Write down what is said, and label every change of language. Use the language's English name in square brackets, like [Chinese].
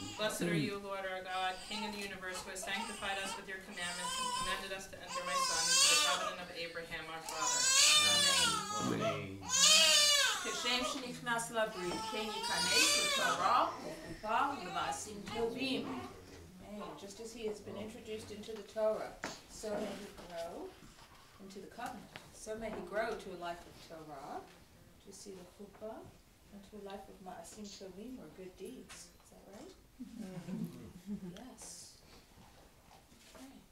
[English] Blessed are you, Lord our God, King of the universe, who has sanctified us with your commandments and commanded us to enter my Son into the covenant of Abraham our father. Amen. [Hebrew] כשם שנכנס לברית, כן ייכנס לתורה וחופה ולמעשים טובים. [English] Amen. Just as he has been introduced into the Torah, so may he grow into the covenant. So may he grow to a life of Torah, to see the chuppah, and to a life of ma'asim tovim, or good deeds. Is that right? Yes. Okay.